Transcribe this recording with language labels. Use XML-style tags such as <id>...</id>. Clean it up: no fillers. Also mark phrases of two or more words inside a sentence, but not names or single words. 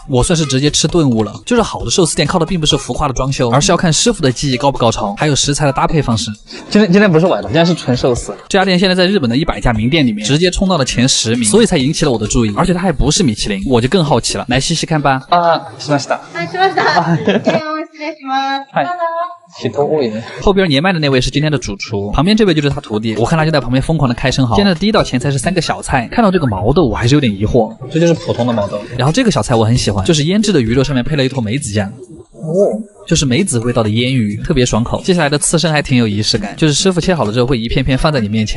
<zh>我算是直接吃顿悟了。就是好的寿司店靠的并不是浮夸的装修，而是要看师傅的技艺高不高超，还有食材的搭配方式。今天不是崴的，今天是纯寿司。这家店现在在日本的100家名店里面直接冲到了前10名，所以才引起了我的注意。而且它还不是米其林，我就更好奇了，来细细看吧。</zh> <ja>しました。しました。失礼します。</ja> <zh>人多一点。后边年迈的那位是今天的主厨，旁边这位就是他徒弟。我看他就在旁边疯狂的开生蚝。今天的第一道前菜是3个小菜，看到这个毛豆我还是有点疑惑，这就是普通的毛豆。然后这个小菜我很喜欢，就是腌制的鱼肉上面配了一坨梅子酱。就是梅子味道的腌鱼，特别爽口。接下来的刺身还挺有仪式感，就是师傅切好了之后会一片片放在你面前。</zh>